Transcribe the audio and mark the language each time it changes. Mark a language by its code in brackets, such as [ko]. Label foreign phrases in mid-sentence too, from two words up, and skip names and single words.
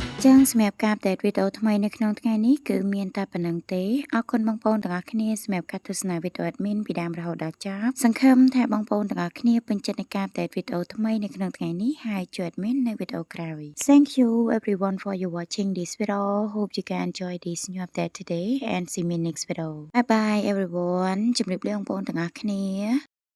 [km] ចឹងសម្រាប់ការupdate វីដេអូថ្មីនៅក្នុងថ្ងៃនេះគឺមានតែប៉ុណ្្នឹងទេអរគុណបងប្អូនទាំងអស់គ្នាសម្រាប់ការទស្សនាវីដេអូ admin ពីដើមរហូតដល់ចប់សង្ឃឹមថាបងប្អូនទាំងអស់គ្នាពេញចិត្តនឹងការ update វីដេអូថ្មីនៅក្នុងថ្ងៃនេះហើយជួយ admin នៅវីដេអូក្រោយ [en] Thank you everyone for you watching this video hope you can enjoy this new update today and see me next video bye bye everyone [km] ជម្រាបលាបងប្អូនទាំងអស់គ្នា